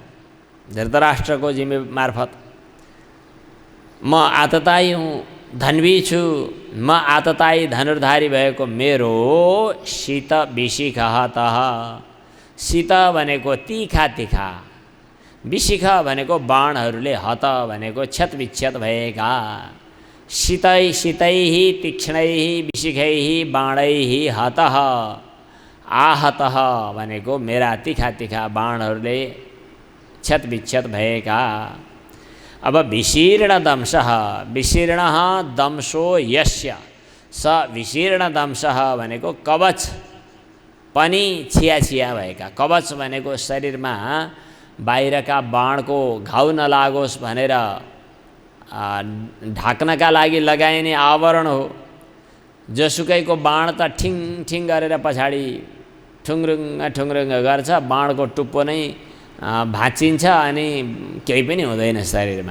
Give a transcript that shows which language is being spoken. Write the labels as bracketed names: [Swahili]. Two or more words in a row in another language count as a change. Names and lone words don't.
[Nepali] धृतराष्ट्रको मार्फत म आततायी हुँ, धन्वी छु। म आततायी धनुर्धारी भएको मेरो [Sanskrit] शीत विशिखः तः। [Nepali] शीत भनेको तीखा तीखा, विशिख भनेको बाणहरूले, हत भनेको क्षतविक्षत भएका। [Sanskrit] शीतै शीतैः तीक्ष्णैः विशिखैः बाणैः हतः। [Nepali] आहतः भनेको मेरा तीखा तीखा बाणहरूले क्षतविक्षत भएका। [Sanskrit] अब विशीर्ण दंशः, विशीर्णः दंशो यस्य स विशीर्ण दंशः [Nepali] भनेको कवच पनि छिया छिया भएका। कवच भनेको शरीरमा बाहिरका बाणको घाउ नलागोस् भनेर ढाक्नका लागि लगाइने आवरण हो। जोसुकैको बाण त ठिङ ठिङ गरेर पछाडि ठुङ्रुङ्ग ठुङ्रुङ्ग गर्छ, बाणको टुप्पो नै भाँचिन्छ अनि केही पनि हुँदैन शरीरमा।